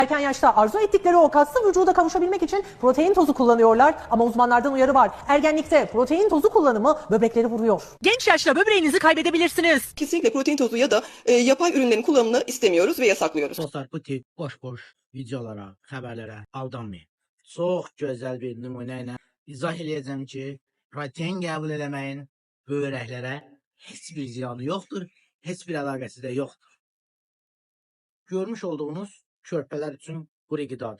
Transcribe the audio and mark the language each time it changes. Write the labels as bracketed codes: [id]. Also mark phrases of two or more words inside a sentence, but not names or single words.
[tr] Erken yaşta arzu ettikleri o kaslı vücuda kavuşabilmek için protein tozu kullanıyorlar ama uzmanlardan uyarı var. Ergenlikte protein tozu kullanımı böbrekleri vuruyor. Genç yaşta böbreğinizi kaybedebilirsiniz. Kesinlikle protein tozu ya da yapay ürünlerin kullanımını istemiyoruz ve yasaklıyoruz. [az] Dostlar, bu tip boş videolara, xəbərlərə aldanmayın. Çox gözəl bir nümunə ilə izah eləyəcəm ki, protein qəbul eləməyin böyrəklərə heç bir ziyanı yoxdur, heç bir əlaqəsi də yoxdur. Görmüş olduğunuz körpələr üçün quru qidadır.